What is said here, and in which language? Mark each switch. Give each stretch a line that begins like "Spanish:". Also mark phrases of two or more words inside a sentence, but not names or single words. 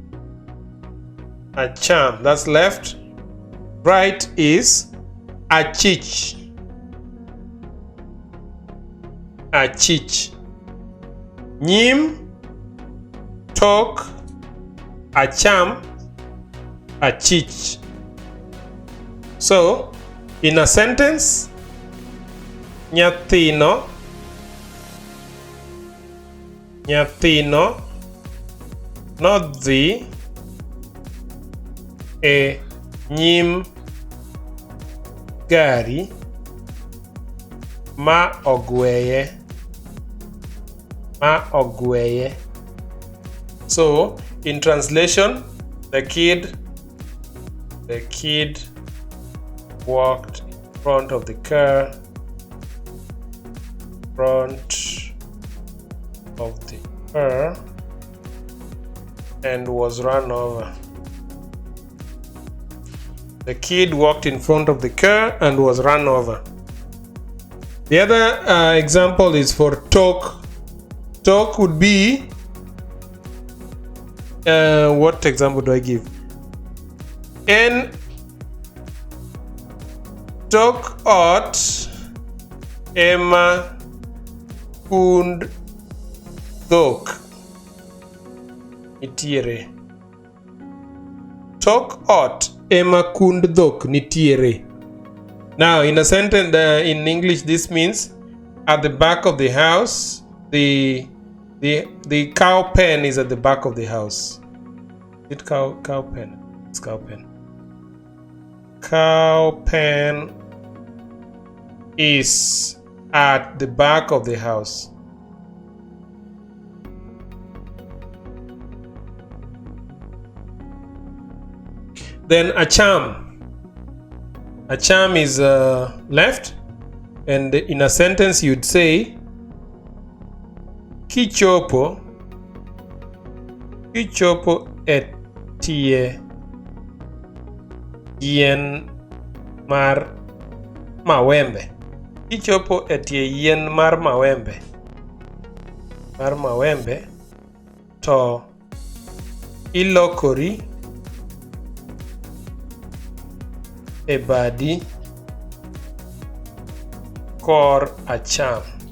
English: Acham, that's left. Right is Achich. Achich.
Luo (Kenya and Tanzania): Nyim, tok, Acham, Achich.
English: So, in a sentence,
Luo (Kenya and Tanzania): nyathino nodhi e nyim gari ma ogweye.
English: So in translation, the kid walked in front of the car, and was run over. The kid walked in front of the car and was run over. The other example is for tok. Tok would be, what example do I give?
Luo (Kenya and Tanzania): En tok ot ema kund dhok nitiere. Tok ot ema kund dhok nitiere.
English: Now in a sentence in English, this means at the back of the house, the cow pen is at the back of the house. Is it cow pen? It's cow pen. Cow pen is at the back of the house. Then Acham. Acham is left, and in a sentence you'd say
Luo (Kenya and Tanzania): kichopo etie yien mar mawembe. Kichopo etie yien mar mawembe to ilokori e badi kor acham.